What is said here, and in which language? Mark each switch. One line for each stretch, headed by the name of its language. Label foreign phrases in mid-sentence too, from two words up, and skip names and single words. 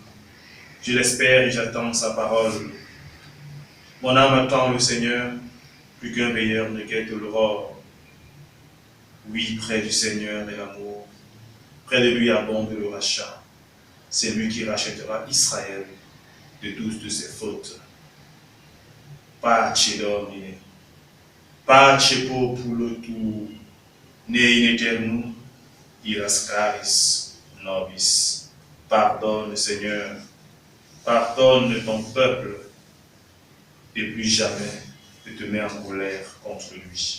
French: Je l'espère et j'attends sa parole. Mon âme attend le Seigneur, plus qu'un veilleur ne guette l'aurore. Oui, près du Seigneur est l'amour. Près de lui abonde le rachat. C'est lui qui rachètera Israël de toutes de ses fautes.
Latin: Pace Domine, pace populo tuo, ne in aeternum irascaris nobis.
French: Pardonne, Seigneur, pardonne ton peuple, et plus jamais ne te mets en colère contre lui.